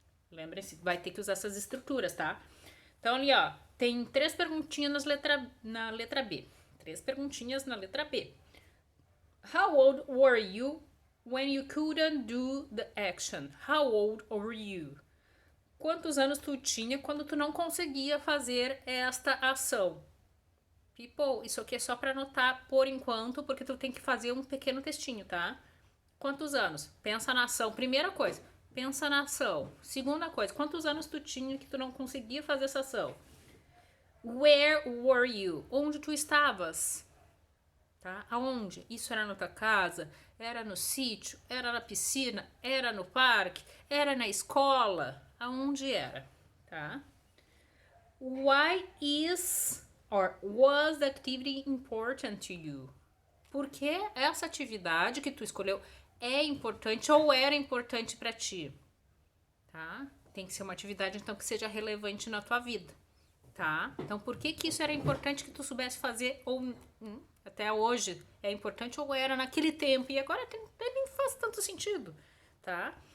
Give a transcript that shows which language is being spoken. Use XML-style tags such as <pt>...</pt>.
<pt>Lembrem-se, vai ter que usar essas estruturas, tá? Então ali, ó, tem três perguntinhas na letra B. Três perguntinhas na letra B.</pt> <en>How old were you when you couldn't do the action? How old were you?</en> <pt>Quantos anos tu tinha quando tu não conseguia fazer esta ação? People, isso aqui é só para anotar por enquanto, porque tu tem que fazer um pequeno textinho, tá? Quantos anos? Pensa na ação. Primeira coisa, pensa na ação. Segunda coisa, quantos anos tu tinha que tu não conseguia fazer essa ação?</pt> <en>Where were you?</en> <pt>Onde tu estavas? Tá? Aonde? Isso era na tua casa? Era no sítio? Era na piscina? Era no parque? Era na escola? Aonde era? Tá?</pt> <en>Why is or was the activity important to you?</en> <pt>Por que essa atividade que tu escolheu é importante ou era importante para ti? Tá? Tem que ser uma atividade então que seja relevante na tua vida, tá? Então, por que isso era importante que tu soubesse fazer ou até hoje é importante ou era naquele tempo e agora nem faz tanto sentido, tá?</pt>